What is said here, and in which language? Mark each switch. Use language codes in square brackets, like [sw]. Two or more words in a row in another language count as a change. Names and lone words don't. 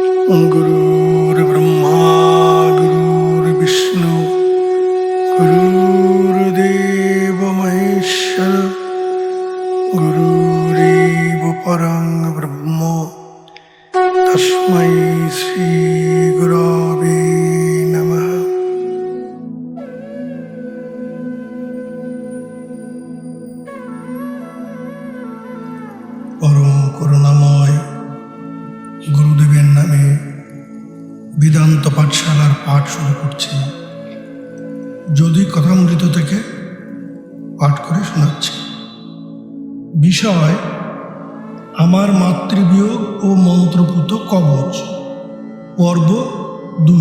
[sa] गुरुर्ब्रह्मा गुरुर्विष्णु गुरुर्देव महेश्वर गुरुरेव परं ब्रह्म तस्मै श्री गुरवे नमः। [bn] परम করুণাময় গুরুদেবের নামে বেদান্ত পাঠশালার পাঠ শুরু করছি। যদি কথামৃত থেকে পাঠ করে শোনাচ্ছি। বিষয় আমার মাতৃবিয়োগ ও মন্ত্রপুত কবচ, পর্ব 2।